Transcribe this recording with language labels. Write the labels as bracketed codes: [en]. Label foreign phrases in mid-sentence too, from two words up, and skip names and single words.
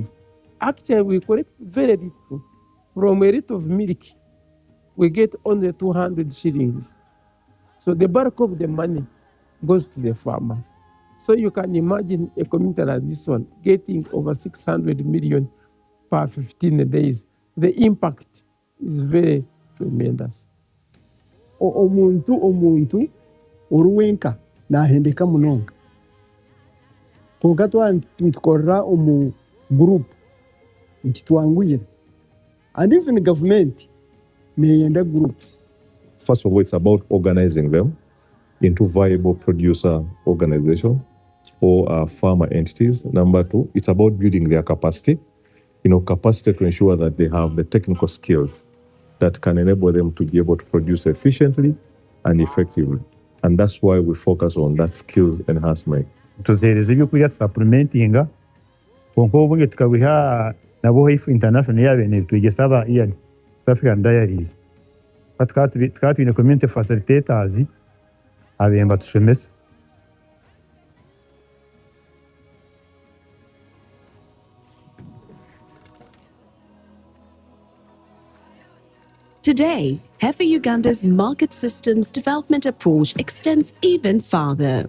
[en] Actually, we collect very little. From a liter of milk, we get only 200 shillings. So the bulk of the money goes to the farmers. So you can imagine a community like this one getting over 600 million per 15 days. The impact is very tremendous. [nyn] omuntu oruwenka nahendeka munonga konka nitukorera omu group nkitwangwire, [en] and even government neyenda groups. First of all, it's about organizing them into viable producer organization or farmer entities. Number two, it's about building their capacity, capacity to ensure that they have the technical skills that can enable them to be able to produce efficiently and effectively. And that's why we focus on that skills enhancement. [nyn] Tuzeereza ebyokurya supplementinga konka obungi tukabiha nabo Heifer International yabene twegesa aba South African Diaries tukaba twine [en] community facilitators [nyn] abemba tushemesa. [en] Today, Heifer Uganda's market systems development approach extends even farther.